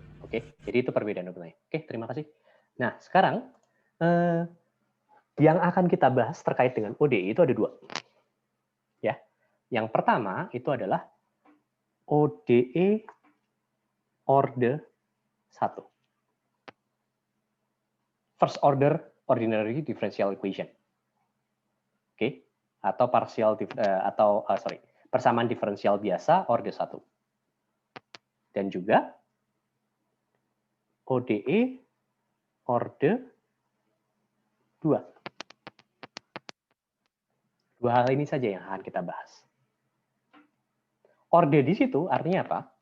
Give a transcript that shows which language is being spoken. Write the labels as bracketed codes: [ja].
[id] Oke, jadi itu perbedaan utamanya. Oke, terima kasih. Nah, sekarang yang akan kita bahas terkait dengan ODE itu ada dua. Ya, yang pertama itu adalah ODE orde 1. [en] First order ordinary differential equation. Oke, [id] atau persamaan diferensial biasa orde 1. Dan juga ODE orde 2. Dua hal ini saja yang akan kita bahas. Orde di situ artinya apa?